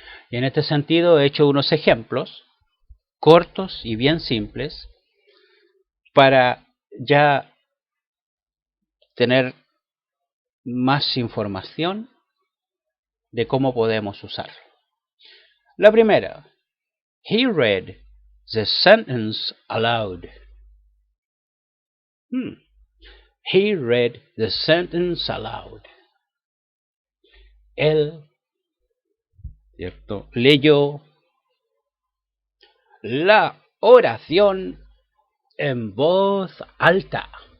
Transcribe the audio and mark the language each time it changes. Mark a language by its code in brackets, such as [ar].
[es] Y en este sentido he hecho unos ejemplos cortos y bien simples para ya tener más información de cómo podemos usarlo. La primera, [en] he read the sentence aloud. He read the sentence aloud. [es] Él, ¿cierto?, leyó la oración en voz alta.